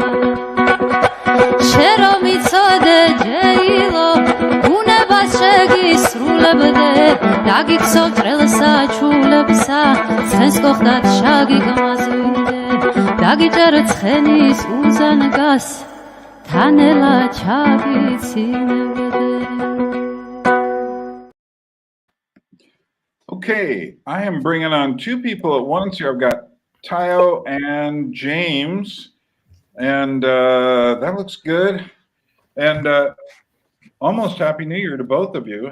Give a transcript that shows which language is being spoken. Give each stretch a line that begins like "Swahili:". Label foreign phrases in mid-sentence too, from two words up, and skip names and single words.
Georgian: შერო მიცოდე ჯეილო უნებას შეგისრულებდე დაგიქცევ ტრელსა ჩულებსა ცხენს გოხდათ შაგიგმაზვინდე დაგიჭერ ცხენის უზანგას თანელა ჩაგიცინებდე
English: Okay, I am bringing on two people at once here. I've got Tayo and James, and that looks good. And almost Happy New Year to both of you.